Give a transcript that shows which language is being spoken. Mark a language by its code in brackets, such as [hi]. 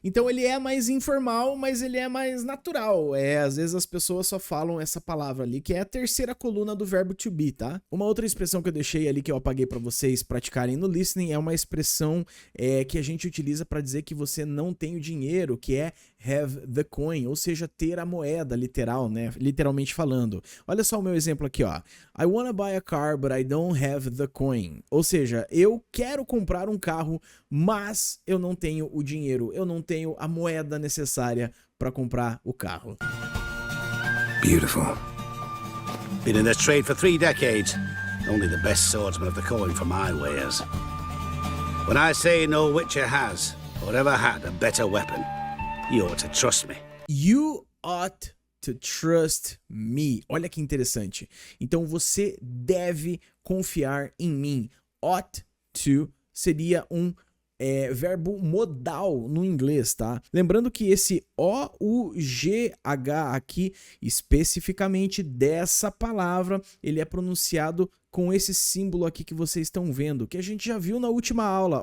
[pt] Então ele é mais informal, mas ele é mais natural, às vezes as pessoas só falam essa palavra ali, que é a terceira coluna do verbo to be, tá? Uma outra expressão que eu deixei ali, que eu apaguei para vocês praticarem no listening, é uma expressão que a gente utiliza para dizer que você não tem o dinheiro, que é [en] have the coin, [pt] ou seja, ter a moeda, literal, né? Literalmente falando. Olha só o meu exemplo aqui, ó. [en] I wanna buy a car, but I don't have the coin. [pt] Ou seja, eu quero comprar um carro, mas eu não tenho o dinheiro, eu não tenho a moeda necessária para comprar o carro. [en] Beautiful. Been in this trade for 3 decades. Only the best swordsman of the calling for my wares. When I say no Witcher has, or ever had, a better weapon, you ought to trust me. You ought to trust me. [pt] Olha que interessante. Então você deve confiar em mim. Ought to seria um verbo modal no inglês, tá? Lembrando que esse O-U-G-H aqui, especificamente dessa palavra, ele é pronunciado com esse símbolo aqui que vocês estão vendo, que a gente já viu na última aula.